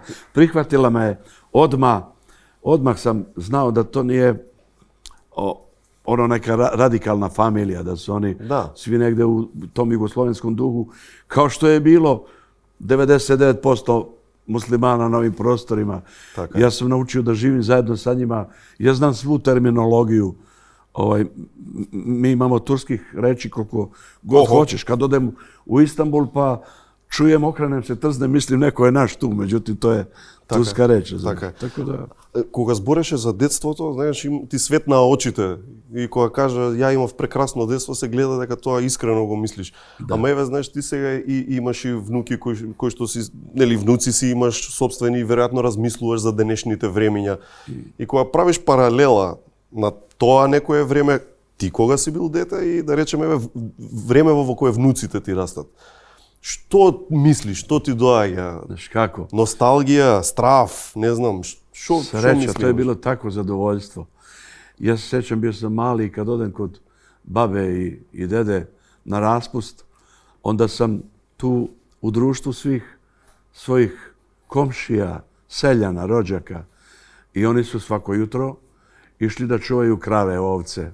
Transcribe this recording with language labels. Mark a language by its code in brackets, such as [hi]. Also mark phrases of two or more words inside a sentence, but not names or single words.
[sr] Prihvatila me je odmah sam znao da to nije ono neka radikalna familija, da su oni svi negde u tom jugoslovenskom duhu, kao što je bilo 99% muslimana na ovim prostorima. Ja sam naučio da živim zajedno sa njima. Ja znam svu terminologiju. Mi imamo turskih reči koliko god hoćeš. Kad odem u Istanbul pa čujem, okrenem se, trznem, mislim neko je naš tu, međutim to je турска реч. [mk] Така да. Кога збореше за детството, знаеш, ти светна очите и кога кажа ја имав прекрасно детство, се гледа дека тоа искрено го мислиш. Ама еве, знаеш, ти сега и имаш и внуки кои што си, нели, внуци си имаш собствени, веројатно размислуваш за денешните времиња. И кога правиш паралела на тоа некое време, ти кога си бил дете и да речеме време во кое внуците ти растат. Што мислиш, што ти доаѓа? Знаеш како? Носталгија, страв, не знам, што мислиш? [sr] To je bilo tako zadovoljstvo. Ja se sjećam, bio sam mali i kad odem kod babe i dede na raspust, onda sam tu u društvu svih svojih komšija, seljana, rođaka i oni su svako jutro išli da čuvaju krave, ovce.